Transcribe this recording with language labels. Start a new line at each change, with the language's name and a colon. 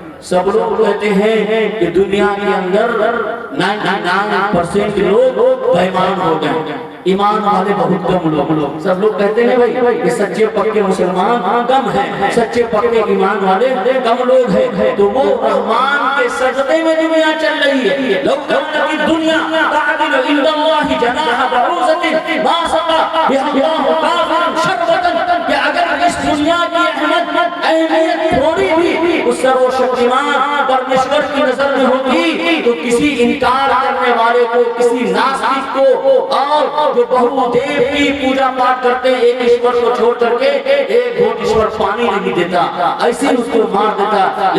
Urdu: سب لوگ کہتے ہیں کہ دنیا کے اندر 99% لوگ بےمان ہو گئے, ایمان والے بہت کم لوگ. سب لوگ کہتے ہیں بھائی یہ سچے پکے مسلمان کم ہیں, سچے پکے ایمان والے کم لوگ ہیں. تو وہ رحمان کے سجدے میں دنیا چل رہی ہے.
Arabic: لو کانت الدنیا تعدل عند اللہ جناح بعوضۃ ما سقى بها الله كافرا شربة.
Urdu: کہ اگر اس دنیا کی اہمیت تھوڑی بھی اس سرو شکتیمان پرمیشور کی نظر میں ہوگی تو کسی انکار کرنے والے کو, کسی ناستک کو, اور جو بہو دیو کی پوجا پاٹ کرتے ایک ایشور کو چھوڑ کر کے ایک گھونٹ ایشور پانی نہیں دیتا, ایسے اس کو مار دیتا.